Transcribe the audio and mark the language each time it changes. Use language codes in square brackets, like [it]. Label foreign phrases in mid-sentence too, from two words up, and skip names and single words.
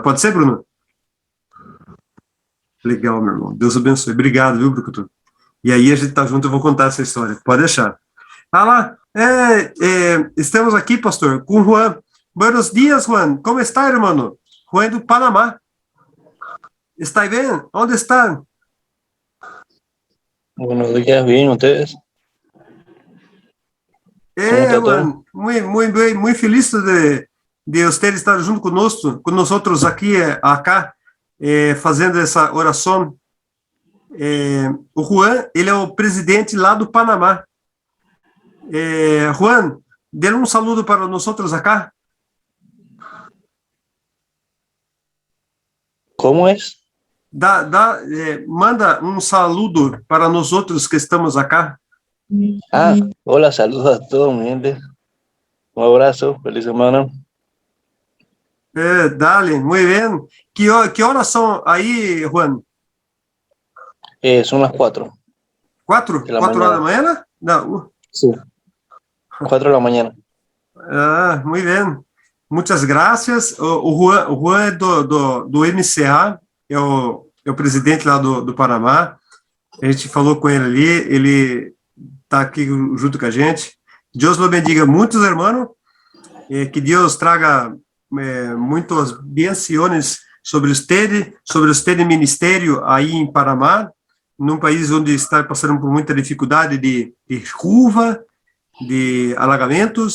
[pt] Pode ser, Bruno? Legal, meu irmão. Deus abençoe. Obrigado, viu, Brucutu? E aí a gente tá junto, eu vou contar essa história. Pode deixar. Ah lá, estamos aqui, pastor, com Juan. [es] Buenos dias, [pt] Juan. Como está, irmão? Juan do Panamá. [es] ¿Está bien? ¿Dónde están? Buenos días, bien, ¿ustedes? [pt] Juan, muy bem, muito feliz de você estar junto conosco, com nós aqui, fazendo essa oração. O Juan, ele é o presidente lá do Panamá. Juan, dê um saludo para nós acá. Como é? Manda um saludo para nós que estamos acá. [es] Hola, saludos a todos, mi gente. Un abrazo, feliz semana. Dale, muy bien. [pt] Que horas são aí, Juan? [es] Son las 4. [pt] ¿4? ¿4 horas da manhã? Não. [es] Sí. 4 de la mañana. Muy bien. [pt] Muitas graças. O Juan é do MCA, é o presidente lá do Panamá. A gente falou com ele ali, ele está aqui junto com a gente. Deus [es] lo bendiga [pt] muitos, irmãos. Que Deus traga muitas bendições sobre o ministério aí em Panamá, num país onde está passando por muita dificuldade de chuva, de alagamentos.